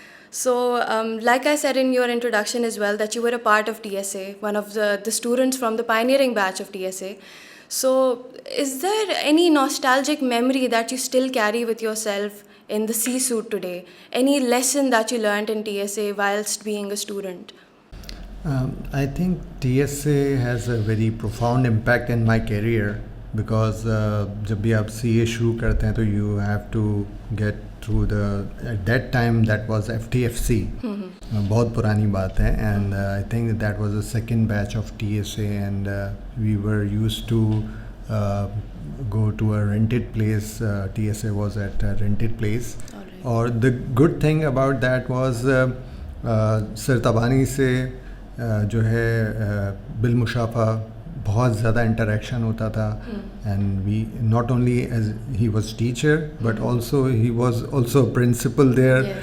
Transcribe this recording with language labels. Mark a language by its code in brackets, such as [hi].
[en] So, like I said in your introduction as well, that you were a part of TSA, one of the students from the pioneering batch of TSA. So, is there any nostalgic memory that you still carry with yourself in the C-suite today? Any lesson that you learned in TSA whilst being a student? I think TSA has a very profound impact in my career because [ur] جب بھی آپ سی اے شروع کرتے ہیں تو [en] you have to get through at that time that was FTFC, [ur] بہت پرانی بات ہے. [en] And I think that was a second batch of TSA, and we were used to go to a rented place. TSA was at a rented place. [ur] اور [en] the good thing about that was [ur] سر تبانی سے جو ہے بالمشافہ بہت زیادہ interaction ہوتا تھا. [en] And we not only as he was teacher but also he was also principal there.